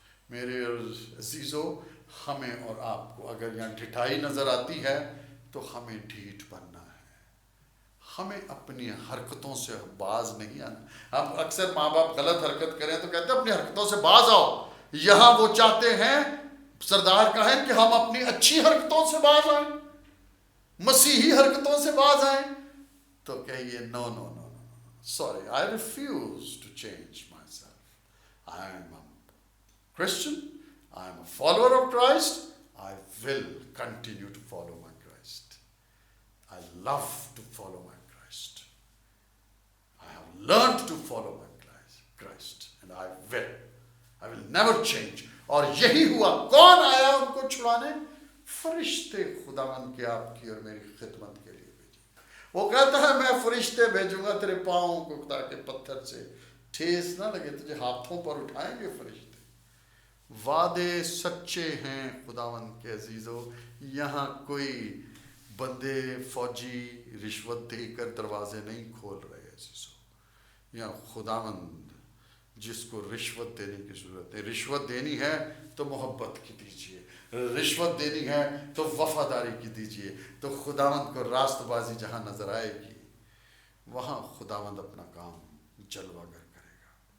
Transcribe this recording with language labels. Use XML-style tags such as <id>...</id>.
<ur>میرے عزیزو، ہمیں اور آپ کو اگر یہاں ڈھٹائی نظر آتی ہے تو ہمیں ڈھیٹ بننا ہے۔ ہمیں اپنی حرکتوں سے باز نہیں آنا۔ ہم اکثر ماں باپ غلط حرکت کریں تو کہتے ہیں اپنی حرکتوں سے باز آؤ۔ یہاں وہ چاہتے ہیں سردار کہیں کہ ہم اپنی اچھی حرکتوں سے باز آئیں، مسیحی حرکتوں سے باز آئیں۔ تو کہیے</ur> <en>No no no sorry, I refuse to change myself. I am a Christian, I am a follower of Christ, I will continue to follow my Christ. I love to follow my Christ. I have learned to follow my Christ and I will never change.</en> <ur>اور یہی ہوا۔ کون آیا ان کو چھڑانے؟ فرشتے خداوند کے آپ کی اور میری خدمت کے لیے بھیجے۔ وہ کہتا ہے میں فرشتے بھیجوں گا تیرے پاؤں کو تاکہ پتھر سے ٹھیس نہ لگے، تجھے ہاتھوں پر اٹھائیں گے فرشتے۔ وعدے سچے ہیں خداوند کے عزیزو۔ یہاں کوئی بندے فوجی رشوت دے کر دروازے نہیں کھول رہے عزیزو۔ یہاں خداوند جس کو رشوت دینے کی ضرورت ہے، رشوت دینی ہے تو محبت کی دیجیے، رشوت دینی ہے تو وفاداری کی دیجیے۔ تو خداوند کو راست بازی جہاں نظر آئے گی وہاں خداوند اپنا کام جلوہ گر کرے گا،</ur>